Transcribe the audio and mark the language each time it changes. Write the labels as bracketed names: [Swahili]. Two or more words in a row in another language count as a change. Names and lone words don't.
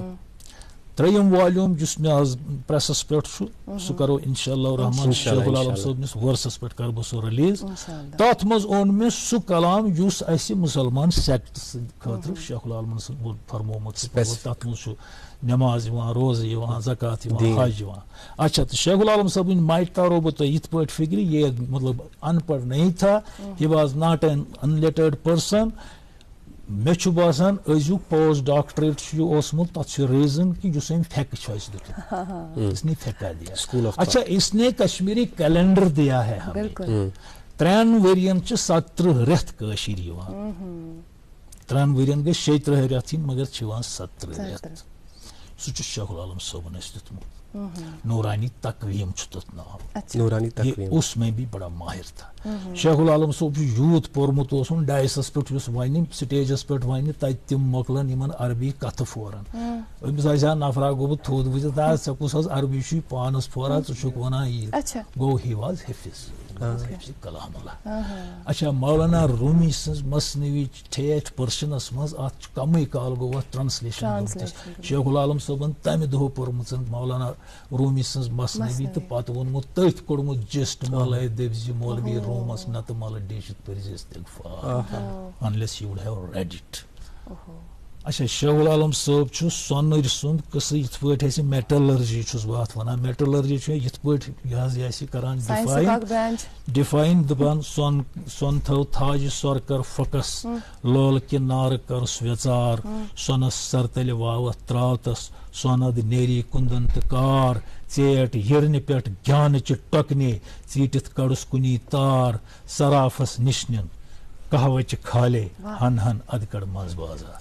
[Kashmiri] 3 والیوٗم یُس مےٚ آز پریسس پٮ۪ٹھ چھُ سُہ کرو [Arabic] انشاء اللہ [Kashmiri] رحمان شیخ العالم صٲبنِس ورسس پٮ۪ٹھ کرٕ بہٕ سُہ رِلیٖز. تتھ منٛز اوٚن مےٚ سُہ کلام یُس اسہِ مُسلمان سیکٹ خٲطرٕ شیخ العالمن سُنٛد فرمومُت. تتھ منٛز چھُ نٮ۪ماز یِوان روزٕ یِوان زکات یِوان حج یِوان. اچھا تہٕ شیخ العالم صٲبٕنۍ مایٹ تارو بہٕ تۄہہِ یِتھ پٲٹھۍ فِکرِ یہِ [Urdu] مطلب ان پڑھ نہیں تھا [English] he was not an unlettered person. [Kashmiri] مےٚ چھُ باسان أزیُک [English] post doctorate [Kashmiri] چھُ یہِ اوسمُت تتھ چھُ ریٖزن کہِ یُس أمۍ پھیٚکہٕ چھُ اسہِ دیُتمُت [Urdu] اس نے پھیٚکا دیا. اچھا اس نے کشمیری کیلنڈر دیا ہے ہمیں. [Kashmiri] 3 ؤرین چھِ 17 رٮ۪تھ کٲشِر یِوان. 3 ؤرین گٔے 36 رٮ۪تھ یِنۍ مگر چھِ یِوان 17 رٮ۪تھ. سُہ چھُ شیخ العالم صٲبن اسہِ دیُتمُت. نورانی تقویم چھُ تتھ ناو. [Urdu] اس میں بھی بڑا ماہر تھا. [Kashmiri] شیخ العالم صٲب چھُ یوٗت پوٚرمُت اوسُن ڈایسس پٮ۪ٹھ یُس وَنہِ سٹیجس پٮ۪ٹھ وَنہِ تتہِ تِم مۄکلن یِمن عربی کتھٕ پھورن. أمِس آسہِ ہا نفرا گوٚمُت تھوٚد وٕچھِتھ ژےٚ کُس حظ عربی چھُے پانس پھوران ژٕ چھُکھ ونان یہِ. گوٚو [English] he was [Kashmiri] حفظ. [Arabic] کلام اللہ. [Kashmiri] اچھا مولانا رومی سٕنٛز مصنوی ٹھیٹھ پٔرشنس منٛز اتھ کمٕے کال گوٚو اتھ ٹرانسلیشن. شیخ العالم صٲبن تمہِ دۄہ پٔرمٕژ مولانا رومی سٕنٛز مصنوی تہٕ پتہٕ ووٚنمُت تٔتھۍ کوٚڑمُت جسٹ مولے دٔپۍ مولوی رومس نتہٕ ملہٕ ڈیٖشِتھ پٔرزِ استغفار [English] unless you would have read it. [Kashmiri] اچھا شیخ العالم صٲب چھُ سۄنٕرۍ سُنٛد قصہٕ یِتھ پٲٹھۍ اَسہِ میٹلرجی چھُس بہٕ اتھ ونان. میٹلرجی چھُ یِتھ پٲٹھۍ یہِ حظ یہِ اَسہِ کران ڈِفاین دپان سۄن تھٲو تھاجہِ سۄر کر فۄکس لولہٕ کہِ نارٕ کرُس ویژار سۄنس سرتلہِ واوتھ تراوتس سۄنَد نیری کُندن تہٕ کار ژیٹ ہِرنہِ پٮ۪ٹھ گیانٕچہِ ٹۄکنہِ ژیٖٹِتھ کڑُس کُنی تار سرافس نِشنٮ۪ن کہوچہِ کھالے ہن ہن ادٕ کڑ منٛز بازار.